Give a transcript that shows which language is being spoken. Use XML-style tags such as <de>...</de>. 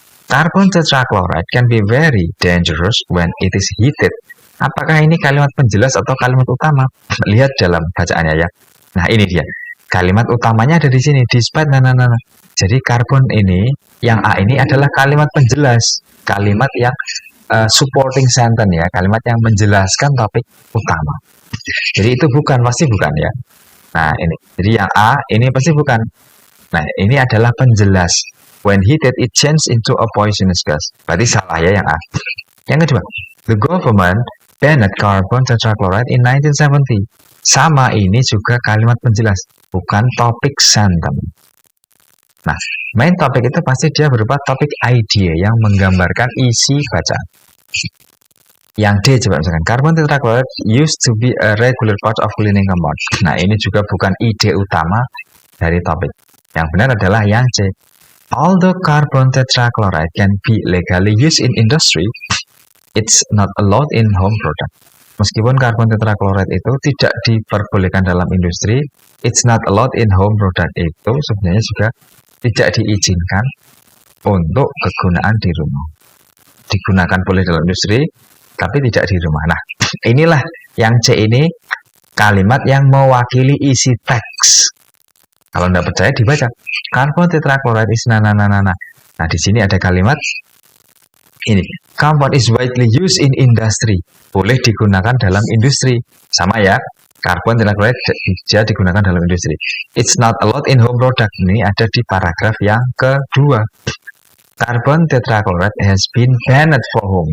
<en>Carbon tetrachloride can be very dangerous when it is heated.</en> <id>Apakah ini kalimat penjelas atau kalimat utama? Lihat dalam bacaannya ya. Nah, ini dia. Kalimat utamanya ada di sini. Despite Jadi karbon ini, yang A ini adalah kalimat penjelas. Kalimat yang supporting sentence ya. Kalimat yang menjelaskan topik utama. Jadi itu pasti bukan ya. Nah, ini. Jadi yang A ini pasti bukan. Nah, ini adalah penjelas.</id> <en>When heated, it changes into a poisonous gas.</en> <id>Berarti salah ya yang A. Yang kedua,</id> <en>the government banned carbon tetrachloride in 1970.</en> <id>Sama, ini juga kalimat penjelas, bukan topik sentence. Nah, main topik itu pasti dia berupa topik idea yang menggambarkan isi bacaan. Yang D coba misalkan,</id> <en>carbon tetrachloride used to be a regular part of cleaning compound.</en> <id>Nah, ini juga bukan ide utama dari topik. Yang benar adalah yang C.</id> <en>Although carbon tetrachloride can be legally used in industry, it's not allowed in home product.</en> <id>Meskipun karbon tetrachloride itu tidak diperbolehkan dalam industri,</id> <en>it's not allowed in home product</en> <id>itu sebenarnya juga tidak diizinkan untuk kegunaan di rumah. Digunakan boleh dalam industri, tapi tidak di rumah. Nah, inilah yang C ini kalimat yang mewakili isi teks. Kalau tidak percaya dibaca.</id> <en>Carbon tetrachloride is</en> <id>Nah, di sini ada kalimat ini.</id> <en>Compound is widely used in industry.</en> <id>Boleh digunakan dalam industri. Sama ya. Carbon tetrachloride bisa digunakan dalam industri.</id> <en>It's not allowed in home product.</en> <id>Ini ada di paragraf yang kedua.</id> <en>Carbon tetrachloride has been banned for home.</en>